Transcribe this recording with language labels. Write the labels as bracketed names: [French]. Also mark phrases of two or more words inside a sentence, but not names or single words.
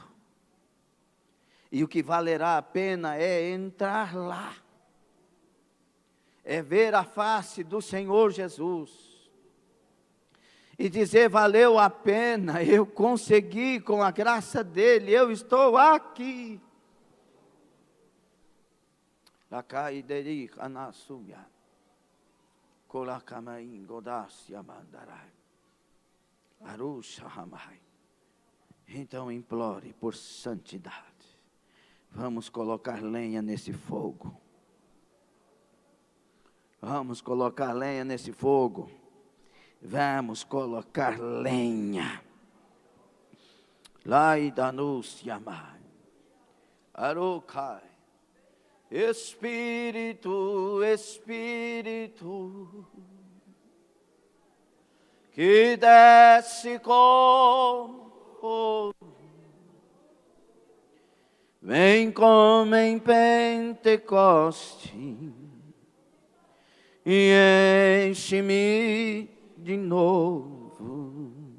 [Portuguese] E o que valerá a pena é entrar lá, é ver a face do Senhor Jesus, e dizer: valeu a pena, eu consegui com a graça dEle, eu estou aqui. Lacaideri anasuya, kolakamain godasya mandarai, arusha hamai. Então implore por santidade. Vamos colocar lenha nesse fogo. Vamos colocar lenha nesse fogo. Vamos colocar lenha. Laidanus yamai. Arukai. Espírito, Espírito, que desce como fogo, vem como em Pentecoste e enche-me de novo.